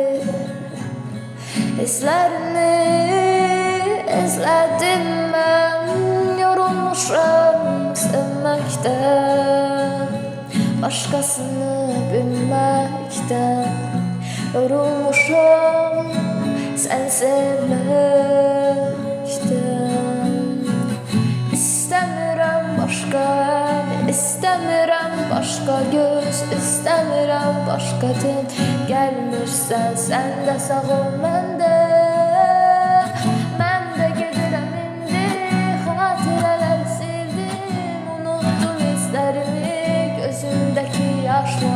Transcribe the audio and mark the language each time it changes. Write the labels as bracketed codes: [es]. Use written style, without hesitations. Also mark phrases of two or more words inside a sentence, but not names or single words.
[tr] Hislerini izledim ben, yorulmuşum sevmekten, başkasını bilmekten. Yorulmuşum sen sevmekten. [az] İstəmirəm başqa əl, istəmirəm başqa göz, istəmirəm başqa din. Gəlmirsən sən də sağ ol məndə. Mən də gedirəm indi, xatirələr sildim, unutdum izlərimi gözümdəki yaşla.